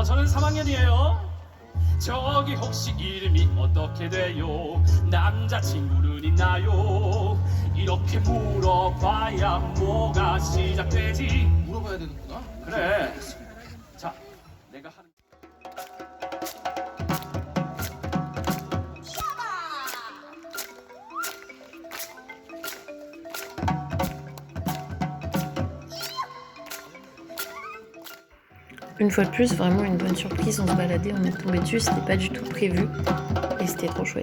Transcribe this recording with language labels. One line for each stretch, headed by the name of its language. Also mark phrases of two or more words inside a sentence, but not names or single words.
Korean: 저는 3학년이에요. 저기 혹시 이름이 어떻게 돼요? 남자친구는 있나요? 이렇게 물어봐야 뭐가 시작되지? 물어봐야 되는구나. 그래. 자, 내가 하는
French: Une fois de plus, vraiment une bonne surprise, on se baladait, on est tombé dessus, c'était pas du tout prévu et c'était trop chouette.